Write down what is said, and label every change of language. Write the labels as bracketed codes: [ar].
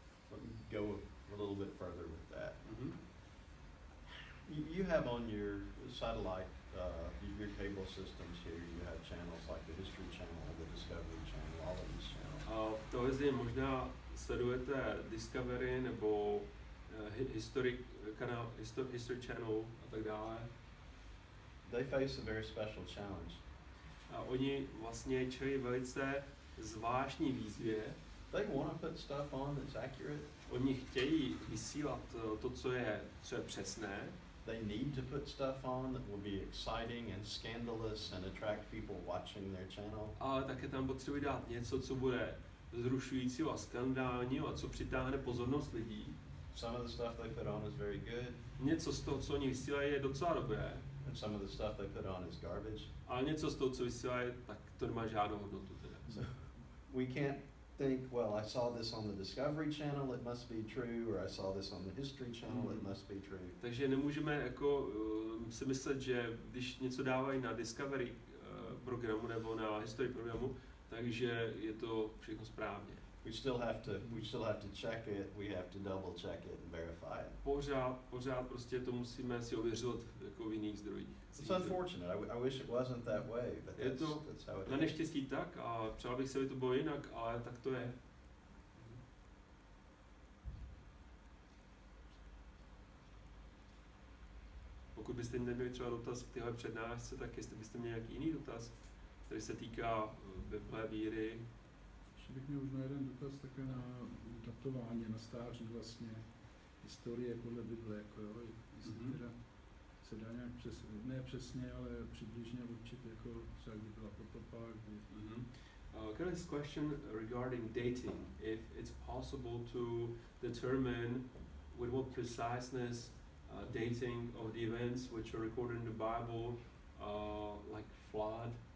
[en] Let me go a little bit further with that. You have on your satellite, your cable systems here, you have channels like the History Channel, the Discovery Channel, all of these channels. [cs] V televizi možná sledujete Discovery nebo History Channel a tak dále. [en] They face a very special challenge. [cs] A oni vlastně čelí velice zvláštní výzvě. [en] They want to put stuff on that's accurate. [cs] Oni chtějí vysílat to, co je přesné. [en] They need to put stuff on that will be exciting and scandalous and attract people watching their channel. [cs] Ale také tam potřebují dát něco, co bude vzrušujícího a skandálního a co přitáhne pozornost lidí. [en] Some of the stuff they put on is very good. [cs] Něco z toho, co oni vysílají, je docela dobré. [en] And some of the stuff they put on is garbage. [cs] Ale něco z toho, co vysílají, tak to nemá žádnou hodnotu teda. [en] So we can't think, well, I saw this on the Discovery Channel, it must be true, or I saw this on the History Channel, it must be true. [cs] Takže nemůžeme jako si myslet, že když něco dávají na Discovery programu nebo na History programu, takže je to všechno správně. [en] We still have to check it, we have to double check it and verify it. [cs] Pořád prostě to musíme si ověřovat jako v jiných zdrojích. [en] It's unfortunate. I wish it wasn't that way, but that's how it is. [cs] Na neštěstí tak a přál bych se, aby to bylo jinak, ale tak to je. Pokud byste neměli třeba dotaz k téhle přednášce, tak jestli byste měli nějaký jiný dotaz, který se týká Bible, víry. Ještě bych měl možná jeden dotaz také na datování, na stáří vlastně historie podle Bible, jako jo, jestli teda se dá nějak ne přesně, ale přibližně určit, jako třeba kdy byla potopa, kdy... [en] Kind of question regarding dating, if it's possible to determine with what preciseness dating of the events which are recorded in the Bible, like flood.